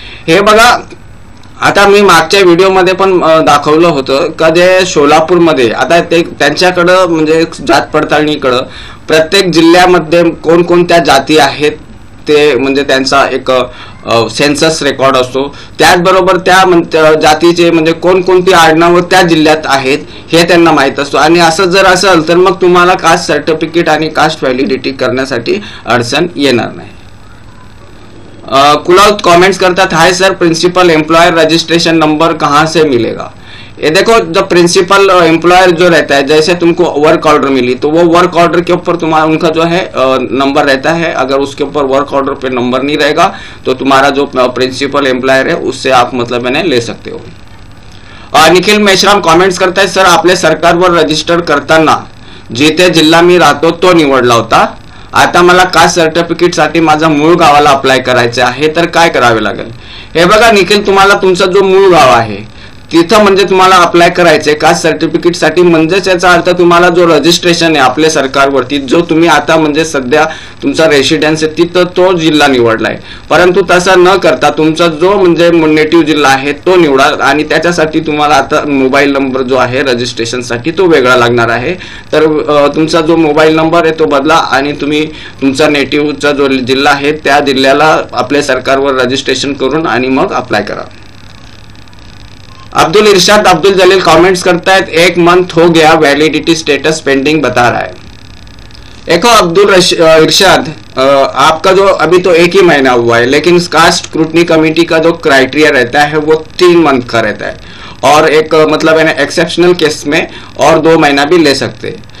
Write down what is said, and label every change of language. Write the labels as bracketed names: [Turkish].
[Marathi] हे बघा, आता मी मागच्या व्हिडिओमध्ये पण दाखवलं होतं का जे सोलापूरमध्ये आता ते त्यांच्याकडं म्हणजे जात पडताळणीकडं प्रत्येक जिल्ह्यामध्ये कोणकोणत्या जाती आहेत ते म्हणजे त्यांचा एक सेन्सस रेकॉर्ड असतो. त्याचबरोबर त्या जातीचे म्हणजे कोणकोणती आडनावं त्या जिल्ह्यात आहेत हे त्यांना माहीत असतो. आणि असं जर असेल तर मग तुम्हाला कास्ट सर्टिफिकेट आणि कास्ट व्हॅलिडिटी करण्यासाठी अडचण येणार नाही. [Hindi] कुलाल कमेंट्स करता था, hi sir, principal employer registration number कहाँ से मिलेगा? ये देखो, जब प्रिंसिपल एम्प्लॉयर जो रहता है, जैसे तुमको वर्क ऑर्डर मिली तो वो वर्क ऑर्डर के ऊपर तुम्हारा उनका जो है नंबर रहता है. अगर उसके ऊपर वर्क ऑर्डर पे नंबर नहीं रहेगा तो तुम्हारा जो प्रिंसिपल एम्प्लॉयर है उससे आप मतलब ले सकते हो. [Marathi] निखिल मेश्राम कॉमेंट्स करता है, सर आपल्या सरकारवर रजिस्टर करताना जिथे जिल्हा मी राहतो तो निवडला होता. आता मला कास्ट सर्टिफिकेट साठी माझा मूळ गावाला अप्लाय करायचे आहे, तर काय करावे लागेल? हे बघा निखिल, तुम्हाला तुमचा जो मूळ गाव आहे तिथं म्हणजे तुम्हाला अप्लाय करायचे कास्ट सर्टिफिकेट साठी. म्हणजेच याचा अर्थ तुम्हाला जो रजिस्ट्रेशन आहे आपल्या सरकारवरती, जो तुम्ही आता म्हणजे सध्या तुमचा रेसिडेन्स आहे तिथं तो जिल्हा निवडलाय. परंतु तसा न करता तुमचा जो म्हणजे नेटिव्ह जिल्हा आहे तो निवडा आणि त्याच्यासाठी तुम्हाला आता मोबाईल नंबर जो आहे रजिस्ट्रेशन साठी तो वेगळा लागणार आहे. तर तुमचा जो मोबाईल नंबर आहे तो बदला आणि तुम्ही तुमचा नेटिव्हचा जो जिल्हा आहे त्या जिल्ह्याला आपल्या सरकारवर रजिस्ट्रेशन करून आणि मग अप्लाय करा. [Hindi] अब्दुल इरशाद अब्दुल जलील कमेंट्स करता है, 1 मंथ हो गया, वैलिडिटी स्टेटस पेंडिंग बता रहा है. देखो अब्दुल इरशाद, आपका जो अभी तो 1 ही महीना हुआ है, लेकिन कास्ट स्क्रूटनी कमेटी का जो क्राइटेरिया रहता है वो 3 मंथ का रहता है और एक मतलब एक्सेप्शनल केस में और 2 महीना भी ले सकते हैं.